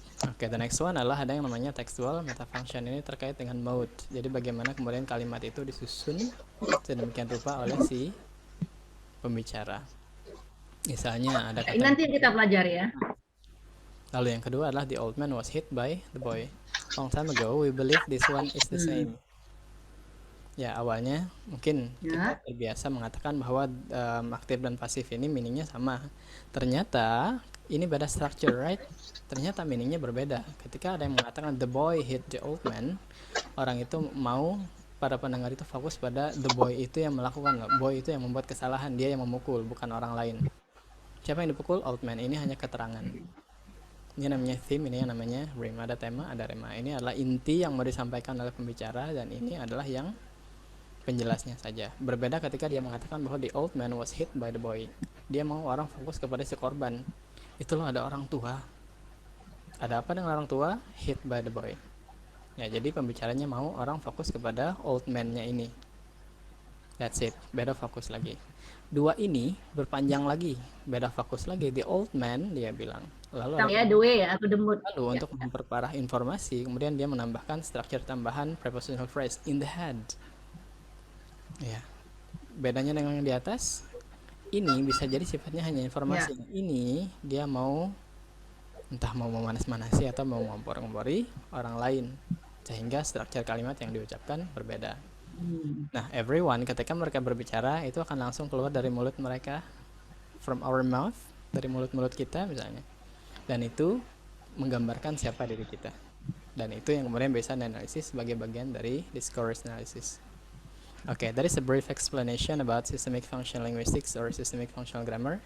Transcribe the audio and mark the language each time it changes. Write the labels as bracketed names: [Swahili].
[Indonesian] Oke, [English] the next one [Indonesian] adalah ada yang namanya textual metafunction. Ini terkait dengan mode. Jadi bagaimana kemudian kalimat itu disusun sedemikian rupa oleh si pembicara. Misalnya ada kata, Ini nanti kita pelajari ya. Lalu yang kedua adalah [English] the old man was hit by the boy. Long time ago, we believe this one is the same. [Indonesian] Ya, awalnya mungkin kita terbiasa mengatakan bahwa aktif dan pasif ini meaningnya sama. Ternyata ini beda structure, right? Ternyata meaningnya berbeda. Ketika ada yang mengatakan [English] the boy hit the old man, [Indonesian] orang itu mau para pendengar itu fokus pada the boy itu yang melakukan, boy itu yang membuat kesalahan, dia yang memukul, bukan orang lain. Siapa yang dipukul? Old man. Ini hanya keterangan. Ini namanya theme, ini yang namanya rima. Ada tema, ada rema. Ini adalah inti yang mau disampaikan oleh pembicara, dan ini adalah yang penjelasnya saja. Berbeda ketika dia mengatakan bahwa [English] the old man was hit by the boy. [Indonesian] Dia mau orang fokus kepada si korban. Itu loh, ada orang tua. Ada apa dengan orang tua? [English] Hit by the boy. [Indonesian] Ya, jadi pembicaranya mau orang fokus kepada old man-nya ini. [English] That's it. [Indonesian] Beda fokus lagi. 2 ini berpanjang lagi. Beda fokus lagi. The old man, dia bilang. Lalu [English] ya, the way ya, atau the mood. [Indonesian] Lalu untuk memperparah informasi, kemudian dia menambahkan struktur tambahan prepositional phrase in the head. Ya. Bedanya dengan yang di atas, ini bisa jadi sifatnya hanya informasi. Ini dia mau entah mau memanas-manasi atau mau ngompor-ngompori orang lain, sehingga struktur kalimat yang diucapkan berbeda. Nah, everyone ketika mereka berbicara itu akan langsung keluar dari mulut mereka, [English] from our mouth, [Indonesian] dari mulut-mulut kita misalnya. Dan itu menggambarkan siapa diri kita. Dan itu yang kemudian bisa dianalisis sebagai bagian dari discourse analysis. [English] Okay, that is a brief explanation about systemic functional linguistics or systemic functional grammar.